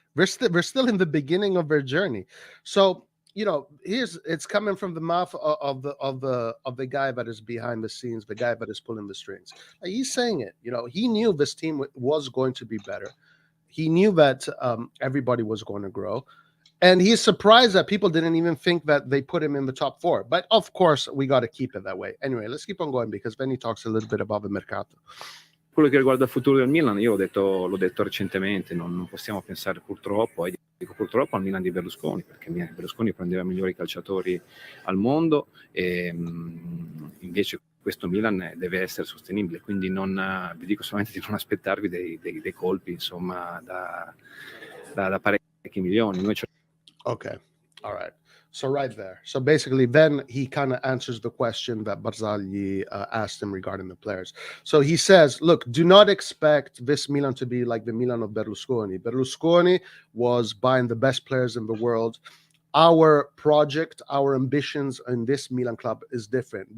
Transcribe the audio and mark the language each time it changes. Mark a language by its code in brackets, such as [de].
[en] We're still in the beginning of their journey. So it's coming from the mouth of the guy that is behind the scenes, the guy that is pulling the strings. He's saying it. He knew this team was going to be better. He knew that everybody was going to grow, and he's surprised that people didn't even think that they put him in the top 4. But of course, we got to keep it that way. Anyway, let's keep on going because then he talks a little bit about the mercato. [it] Quello che riguarda il futuro del Milan, io l'ho detto recentemente, non possiamo pensare purtroppo, e dico purtroppo al Milan di Berlusconi, perché Berlusconi prendeva i migliori calciatori al mondo e invece questo Milan deve essere sostenibile, quindi vi dico solamente di non aspettarvi dei colpi, insomma, da parecchi milioni. [en] Okay, all right. So right there. So basically, then he kind of answers the question that Barzagli asked him regarding the players. So he says, look, do not expect this Milan to be like the Milan of Berlusconi. Berlusconi was buying the best players in the world. Our project, our ambitions in this Milan club is different.